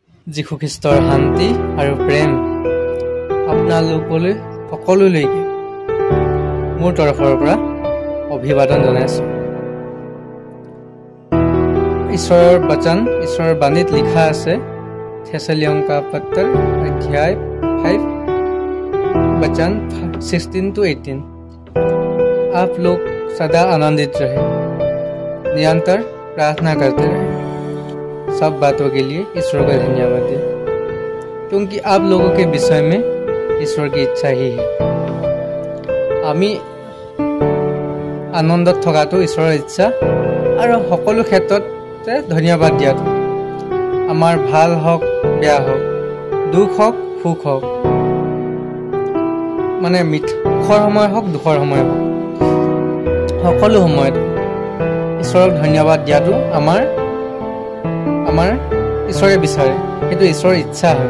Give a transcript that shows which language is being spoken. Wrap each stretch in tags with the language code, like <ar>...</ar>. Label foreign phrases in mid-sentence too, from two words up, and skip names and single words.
<as>যীশু খ্ৰীষ্টৰ শান্তি আৰু প্ৰেম আপোনালোকলৈ সকলোলৈকে মোৰ তৰফৰ পৰা অভিবাদন জনাইছোঁ। ঈশ্বৰৰ বচন, ঈশ্বৰৰ বাণীত লিখা আছে থেছালিয়নকা পত্ৰ অধ্যায় 5 वचन 16-18।</as> <hi>आप लोग सदा आनंदित रहे, निरंतर प्रार्थना करते रहे, सब बातों के लिए ईश्वर का धन्यवाद दें, क्योंकि आप लोगों के विषय में ईश्वर की इच्छा ही है।</hi> <as>আমি আনন্দত থকাটো ঈশ্বৰৰ ইচ্ছা আৰু সকলো ক্ষেত্ৰতে ধন্যবাদ দিয়াটো, আমাৰ ভাল হওক বেয়া হওক, দুখ হওক সুখ হওক, মানে সুখৰ সময় হওক দুখৰ সময় হওক, সকলো সময়ত ঈশ্বৰক ধন্যবাদ দিয়াটো আমাৰ ঈশ্বৰে বিচাৰে, সেইটো ঈশ্বৰৰ ইচ্ছা হয়।</as>